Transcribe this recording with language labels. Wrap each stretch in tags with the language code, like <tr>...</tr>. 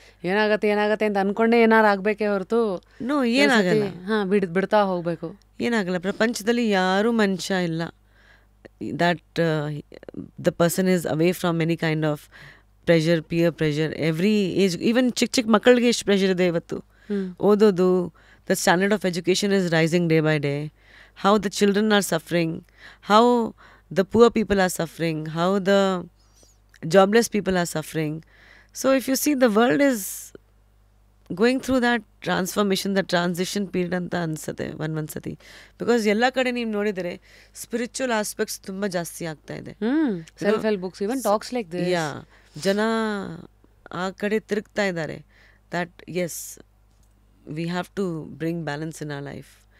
<kn>ಏನಾಗತ್ತೆ ಅಂತ ಅನ್ಕೊಂಡೆ ಏನಾರು ಆಗಬೇಕೇ ಹೊರತು ನೋ, ಏನಾಗಲ್ಲ. ಬಿಡ್ತಾ ಹೋಗಬೇಕು. ಏನಾಗಲ್ಲ. ಪ್ರಪಂಚದಲ್ಲಿ ಯಾರೂ ಮನುಷ್ಯ ಇಲ್ಲ</kn> <en>that the person is away from any kind of pressure, peer pressure. Every age, even</en> <kn>ಚಿಕ್ಕ ಮಕ್ಕಳಿಗೆ ಎಷ್ಟು ಪ್ರೆಷರ್ ಇದೆ ಇವತ್ತು. ಓದೋದು,</kn> <en>the standard of education is rising day by day. How the children are suffering, how the poor people are suffering, how the jobless people are suffering. So if you see, the world is going through that transformation, the transition period</en> <kn>ಅಂತ ಅನ್ಸುತ್ತೆ ಒಂದ್ಸತಿ. Because ಎಲ್ಲ ಕಡೆ ನೀವು ನೋಡಿದರೆ spiritual aspects ತುಂಬ ಜಾಸ್ತಿ ಆಗ್ತಾ ಇದೆ.</kn> <en>Self help books, even talks like this.</en> <kn>ಯಾ, ಜನ ಆ ಕಡೆ ತಿರುಗ್ತಾ ಇದ್ದಾರೆ.</kn> <en>That's, we have to bring balance in our life.</en>